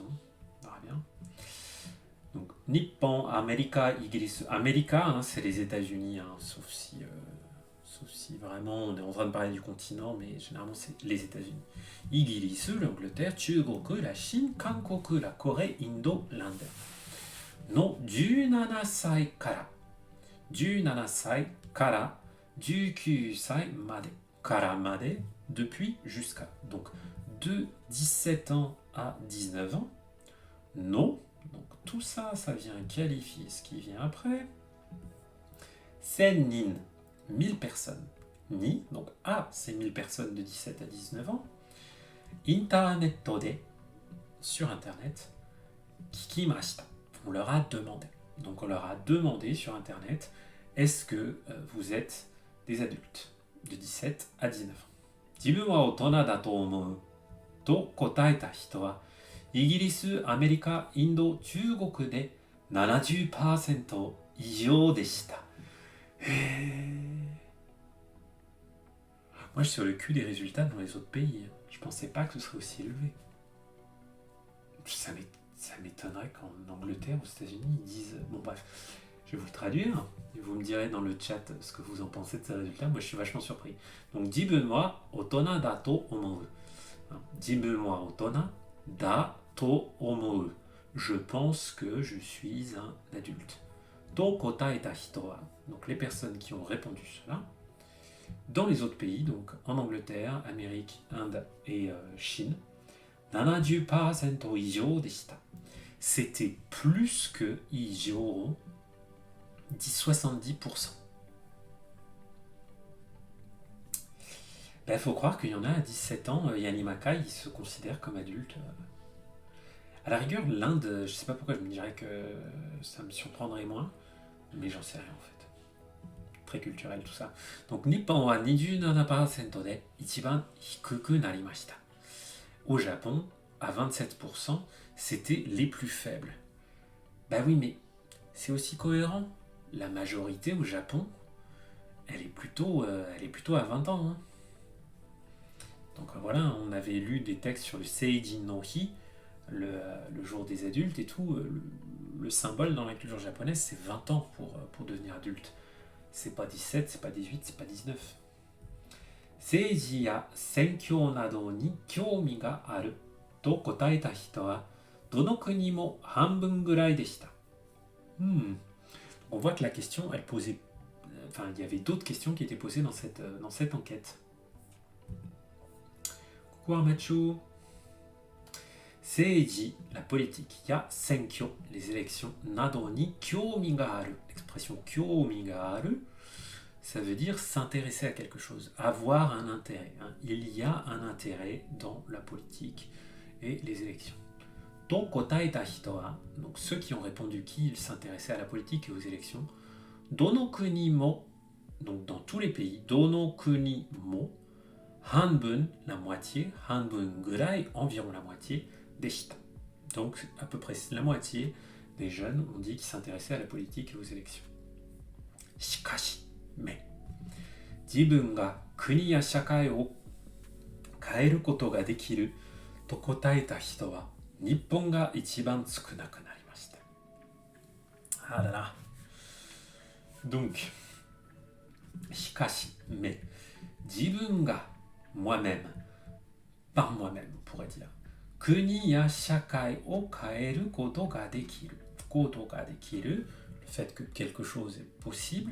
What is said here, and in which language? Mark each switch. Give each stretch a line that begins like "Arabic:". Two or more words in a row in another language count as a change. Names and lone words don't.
French: On verra bien. Donc, Nippon, Amerika, Igirisu. Amerika, c'est les États-Unis, sauf si vraiment on est en train de parler du continent, mais généralement c'est les États-Unis. Igirisu, l'Angleterre, Chugoku, la Chine, Kankoku, la Corée, Indo, l'Inde.
Japanese: No 17 歳から 17歳から 19歳まで からまで
French: depuis jusqu'à. Donc de 17 ans à 19 ans. No. Donc tout ça, ça vient qualifier ce qui vient après. Sennin, 1000 personnes. Ni, donc A, c'est 1000 personnes de 17 à 19 ans. Internet de, sur Internet. Kikimashita, on leur a demandé. Donc on leur a demandé sur Internet, est-ce que vous êtes des adultes de 17 à 19 ans.
Japanese: 自分は大人だと思うと答えた人はイギリス、アメリカ、インド、中国で 70% 以上でした。
French: Moi je suis sur le cul des résultats dans les autres pays. Je pensais pas que ce serait aussi élevé. Ça m'étonnerait qu'en Angleterre, aux États-Unis, ils disent. Bon, bref, je vais vous le traduire et vous me direz dans le chat ce que vous en pensez de ces résultats. Moi, je suis vachement surpris. Donc,
Japanese: 自分は大人だと思う。自分は大人だと思う.
French: Je pense que je suis un adulte.
Japanese: と答えた人は.
French: Donc, les personnes qui ont répondu cela. Dans les autres pays, donc en Angleterre, Amérique, Inde et Chine, 70%
Japanese: 以上でした.
French: C'était plus que ijo, dit 70%. Il faut croire qu'il y en a à 17 ans, Yanimaka, il se considère comme adulte. À la rigueur, l'Inde, je sais pas pourquoi je me dirais que ça me surprendrait moins, mais j'en sais rien en fait. Très culturel tout ça. Donc,
Japanese: 日本は27%で一番低くなりました.
French: Au Japon, à 27%, c'était les plus faibles. Bah oui, mais c'est aussi cohérent. La majorité au Japon, elle est plutôt à 20 ans. Hein. Donc voilà, on avait lu des textes sur le Seijin no Hi, le jour des adultes et tout. Le symbole dans la culture japonaise, c'est 20 ans pour devenir adulte. C'est pas 17, c'est pas 18, c'est pas 19.
Japanese: 政治や選挙などに興味があると答えた人はどの国も半分ぐらいでした.
French: On voit que la question, elle posait. Enfin, il y avait d'autres questions qui étaient posées dans cette enquête. Coucou Armachu. Seiji, la politique. Ya senkyo, les élections.
Japanese: などに興味がある. L'expression 興味がある,
French: ça veut dire s'intéresser à quelque chose, avoir un intérêt. Hein. Il y a un intérêt dans la politique et les élections.
Japanese: と答えた人は,
French: donc ceux qui ont répondu qu'ils s'intéressaient à la politique et aux élections.
Japanese: どの国も,
French: donc dans tous les pays.
Japanese: どの国も、半分,
French: la moitié.
Japanese: 半分ぐらい,
French: environ la moitié. Deshita. Donc à peu près la moitié des jeunes ont dit qu'ils s'intéressaient à la politique et aux élections.
Japanese: Shikashi, mais 自分が国や社会を変えることができると答えた人は日本が一番少なくなりました。
French: Ah là là. Donc, しかし、mais,
Japanese: 自分が
French: moi-même, par moi-même, on pourrait dire,
Japanese: 国や社会を変えることができる。ことができる,
French: le fait que quelque chose est possible.